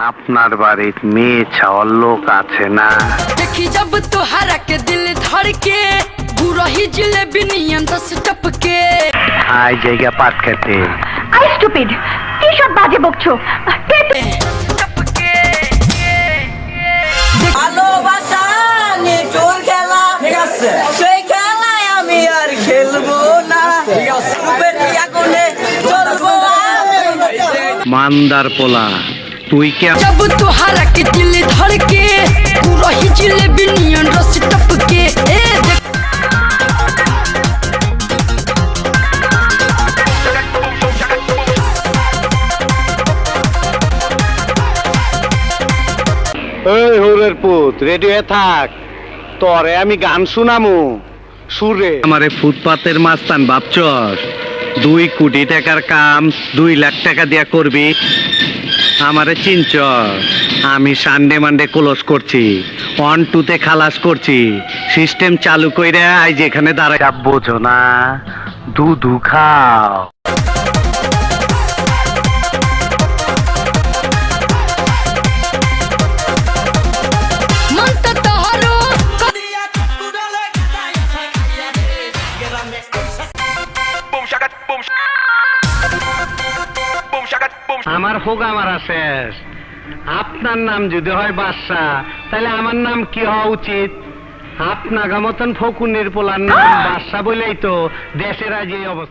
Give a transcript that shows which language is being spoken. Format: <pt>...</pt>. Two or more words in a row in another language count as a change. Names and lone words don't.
<bn>আপনার বাড়ির মেয়ে ছাওয়ার লোক আছে না?</bn> <bho>देखी जब तुहरा के दिल धड़के गुरही जिलेबी नियन दस टपके</bho> <bn>হাই জায়গা পাট খেতে।</bn> <en>I stupid,</en> <bn>কি সব বাজে বকছো?</bn> <bho>टपके</bho> <bn>ভালোবাসা নিয়ে চোর খেলা সেই খেলায় আমি আর খেলবো না। রূপের আগুনে জ্বলবো মান্দার পোলা তুই কে?</bn> <bho>जब तुहरा के दिल धड़के गुरही जिलेबी नियन दस टपके</bho> <bn>এই হোরের পুত রেডি হয়ে থাক, তোরে আমি গান শুনামু সুরে। আমারে ফুটপাতের মাস্তান ভাবছস? 2 কোটি টাকার কাম 2 লাখ টাকা দিয়া করবি? আমারে চিনছ? আমি</bn> <en>Sunday Monday close</en> <bn>করছি, 1 2 তে খালাস করছি, সিস্টেম চালু কইরা আজ এখানে দাঁড়াই। বোঝো না, দুধু খাও।</bn> <bho>मन तो तोहरो</bho> <bn>আমার হোগা মারা শেষ। আপনার নাম যদি হয় বাদশা, তাহলে আমার নাম কি হওয়া উচিত? আপনার মতন ফকুনের পোলার নাম বাদশা বলেই তো দেশের আজ এই অবস্থা।</bn>